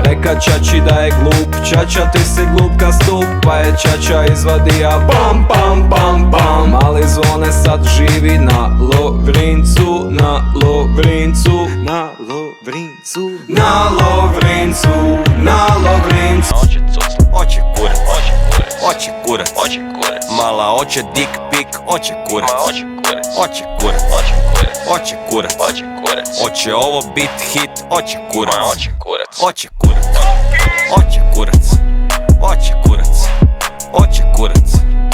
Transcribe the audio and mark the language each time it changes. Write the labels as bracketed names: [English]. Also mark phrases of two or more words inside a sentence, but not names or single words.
[Croatian] Reka čači da je glup, čača ti si glup ka stup, pa je čača izvadija bam bam bam bam. Mali zvone sad živi na Lovrincu, na Lovrincu, na Lovrincu, na Lovrincu, na Lovrincu. Oće cucla, oće kurat, oće kurat, oće kurat. Mala oće [English] dik pik, [Croatian] oće kurat, oće kurat, oće kurat, oće kurat, oće kurat, oće kurat. Oće ovo bit hit, oće kurat, oće kurat, oće kurat, oće kurac, oće kurac, oće kurac.